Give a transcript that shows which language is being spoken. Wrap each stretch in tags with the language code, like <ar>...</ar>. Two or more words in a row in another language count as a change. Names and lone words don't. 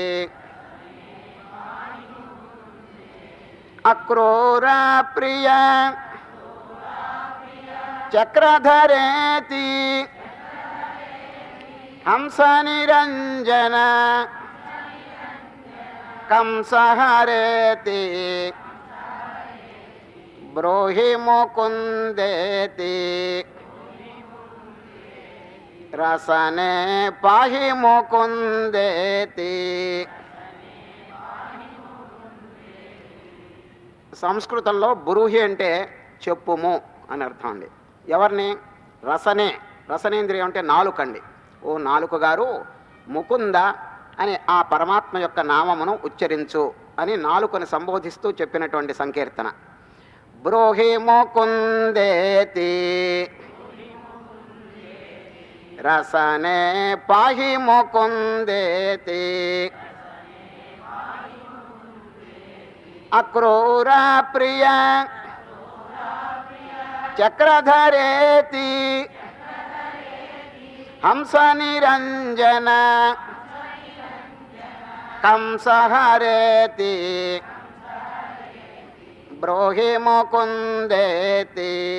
<sa>अक्रूर प्रिय चक्रधरेति हंस निरंजन कंसहरेति ब्रूहि मुकुन्देति रसने पाहि मुकुन्देति।</sa> <te>సంస్కృతంలో బ్రూహి అంటే చెప్పుము అని అర్థం అండి. ఎవరిని? రసనే. రసనేంద్రియం అంటే నాలుకండి. ఓ నాలుక గారు ముకుంద అని ఆ పరమాత్మ యొక్క నామమును ఉచ్చరించు అని నాలుకని సంబోధిస్తూ చెప్పినటువంటి సంకీర్తన.</te> <sa>బ్రూహి ముకుందేతి రసనే పాహి ముకుందేతి अक्रूर प्रिय चक्रधरेति हंस निरंजन कंसहरेति ब्रूहि मुकुन्देति</sa>